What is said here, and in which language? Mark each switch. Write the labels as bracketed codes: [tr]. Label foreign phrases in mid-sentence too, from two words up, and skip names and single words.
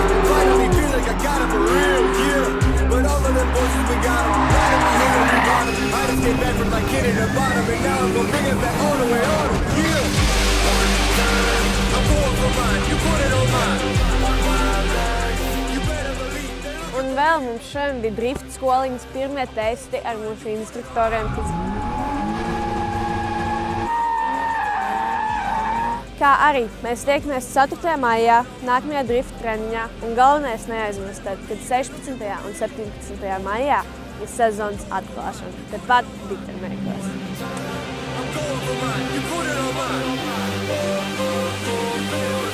[en] Finally feel like I got it for real, yeah. But all of them voices we got them. Why did we hit every bottom? I just came back from my kid in the bottom, and now I'm gonna bring it back all the way on them, yeah. I'm going for mine, you put it on mine. You better believe that. [lv] Un vēl mums šodien bija drift skoliņas pirmie testi ar mūsu instruktoriem. Kā arī mēs tiekamies 4. maijā nākamajā drift treniņā un galvenais neaizmirstiet, kad 16. un 17. maijā ir sezonas atklāšana, tepat Biķerniekos. [en] I'm going for mine, you put it on mine.